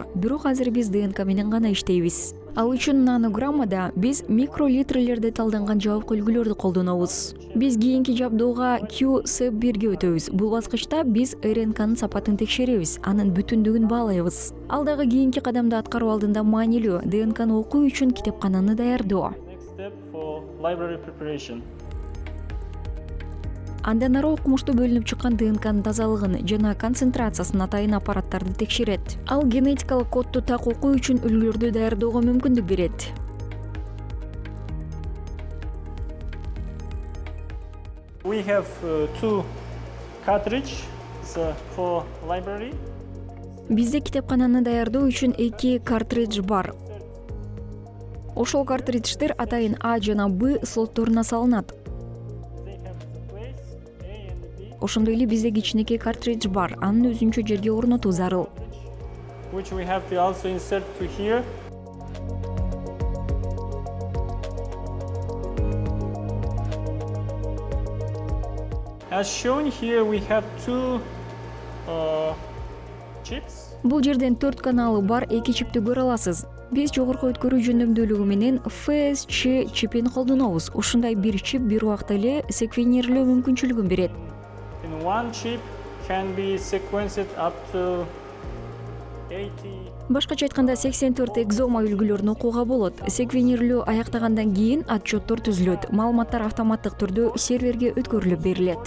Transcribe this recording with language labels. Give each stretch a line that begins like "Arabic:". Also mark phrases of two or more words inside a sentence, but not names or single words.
Kyrgyz: Бирок азыр биз ДНК менен гана иштейбиз. Ал үчүн нанограммада биз микролитрлерде талданган жабык үлгүлөрдү колдонобуз. Биз кийинки жабдууга QSEP1ге өтөбүз. Бул баскычта биз РНКнын сапатын текшеребиз, анын бүтүндүгүн баалайбыз. Ал дагы кийинки кадамды аткаруу алдында маанилүү. ДНКны окуу үчүн китепкананы даярдоо.
English: Next step for library preparation.
Kyrgyz: Андан ары окумушту бөлүнүп чыккан ДНКнын тазалыгын жана концентрациясын атайын аппараттарды текшерет. Ал генетикалык кодду так окуу үчүн үлгүлөрдү даярдоого мүмкүндүк берет.
English: We have two cartridge for library.
Kyrgyz: Бизде китепкананы даярдоо үчүн эки картридж бар. Ошол картридждер атайын А жана Б слотторуна салынат. Ошондой эле бизде кичинекей картридж бар. Анын өзүнчө жерге орнотуу зарыл.
English: Which we have to also insert to here. As shown here, we have two chips.
Kyrgyz: Бул жерден 4 каналы бар эки чипти көрө аласыз. Биз жогорку өткөрүү жөндөмдүүлүгү менен FSC чипин колдонобуз. Ушундай бир чип бир убакта эле секвенирлөө мүмкүнчүлүгүн берет.
English: In one chip can be sequenced up to 80.
Kyrgyz: Башкача айтканда 84 экзома үлгүлөрүн окууга болот. Секвенирлөө аяктагандан кийин отчеттор түзүлөт. Маалыматтар автоматтык түрдө серверге өткөрүлүп берилет.